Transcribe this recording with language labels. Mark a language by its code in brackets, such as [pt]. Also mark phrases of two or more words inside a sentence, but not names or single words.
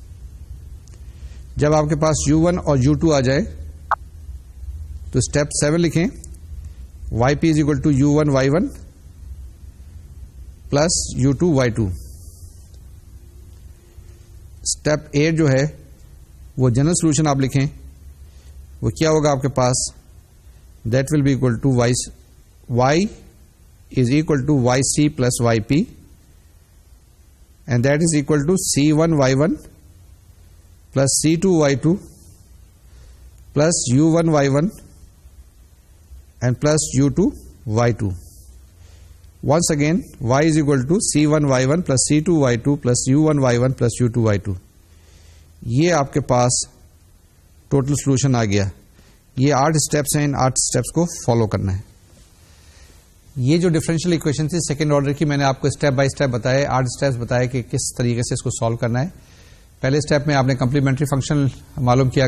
[ur] جب آپ کے پاس U1 اور U2 آ جائے تو اسٹیپ 7 لکھیں [en] YP is equal to U1 Y1 plus U2 Y2. [ur] اسٹیپ 8 جو ہے وہ [en] general solution [ur] آپ لکھیں. وہ کیا ہوگا آپ کے پاس؟ [en] that will be equal to Y is equal to YC plus YP and that is equal to C1 Y1 plus C2 Y2 plus U1 Y1 and plus u2 y2. Once again, y is equal to c1 y1 plus c2 y2 plus u1 y1 plus u2 y2. [ur] یہ آپ کے پاس [en] total solution [ur] آ گیا. یہ 8 اسٹیپس ہیں, ان 8 اسٹیپس کو فالو کرنا ہے. یہ جو [en] differential equation [ur] تھی [en] second order [ur] کی, میں نے آپ کو [en] step by step [ur] بتائے, 8 اسٹیپس بتائے کہ کس طریقے سے اس کو سالو کرنا ہے. پہلے اسٹیپ میں آپ نے [en] complementary function [ur] معلوم کیا.